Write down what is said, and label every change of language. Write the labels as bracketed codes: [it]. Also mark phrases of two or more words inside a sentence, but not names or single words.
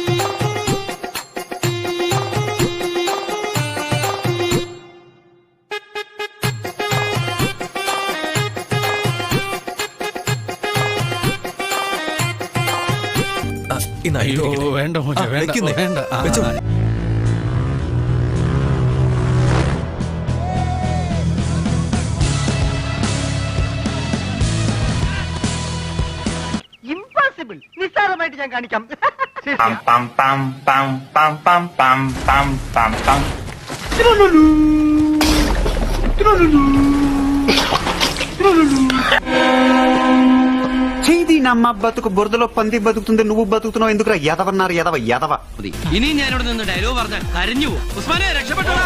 [ml] അയ്യോ വേണ്ട മോനെ, വേണ്ട വേണ്ട. ഇംപോസിബിൾ. നിസ്സാരമായിട്ട് ഞാൻ കാണിക്കാം. [te] చేది నమ్మ బతుకు బురదలో పంది బతుకుతుంది, నువ్వు బతుకుతున్నావు ఎందుకురా? యాదవన్నారు యాదవ యాదవ. [ml] ഇനി ഞാനിവിടെ നിന്ന് ഡയലോഗ് പറഞ്ഞാൽ കരഞ്ഞു. ഉസ്മാനെ രക്ഷപ്പെട്ടോ.